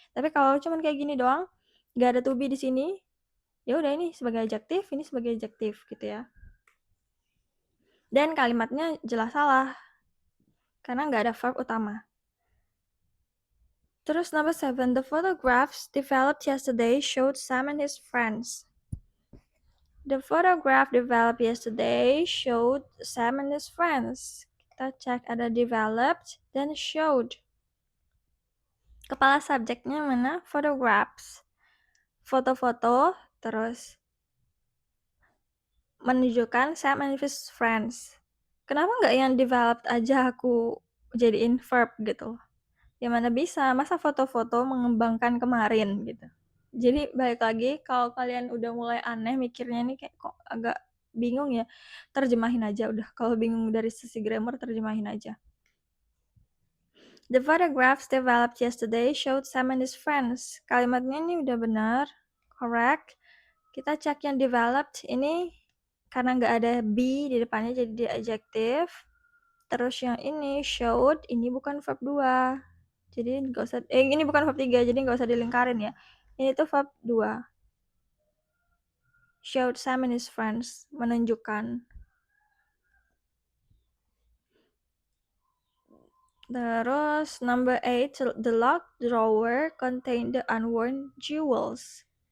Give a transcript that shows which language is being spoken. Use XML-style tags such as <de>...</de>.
<id>Tapi kalau cuman kayak gini doang, nggak ada to be di sini, ya udah ini sebagai adjektif, ini sebagai adjektif gitu ya. Dan kalimatnya jelas salah karena nggak ada verb utama.</id> <en>Terus number 7, the photographs developed yesterday showed Sam and his friends. The photograph developed yesterday showed Sam and his friends.</en> <id>Kita cek ada developed dan showed. Kepala subjeknya mana? Photographs. Foto-foto, terus menunjukkan</id> <en>Sam and his friends.</en> <id>Kenapa nggak yang developed aja aku jadiin verb gitu? Ya mana bisa, masa foto-foto mengembangkan kemarin gitu. Jadi balik lagi, kalau kalian udah mulai aneh mikirnya nih kayak kok agak bingung ya, terjemahin aja udah. Kalau bingung dari sisi grammar, terjemahin aja.</id> <en>The photographs developed yesterday showed Sam and his friends.</en> <id>Kalimatnya ini udah benar, correct. Kita cek yang developed ini karena nggak ada be di depannya jadi dia adjective. Terus yang ini showed, ini bukan verb 2. Jadi nggak usah, ini bukan verb 3, jadi nggak usah dilingkarin ya. Ini tuh verb 2.</id> <en>Showed Sam and his friends, menunjukkan. Terus number 8, the locked drawer contained the unworn jewels.</en>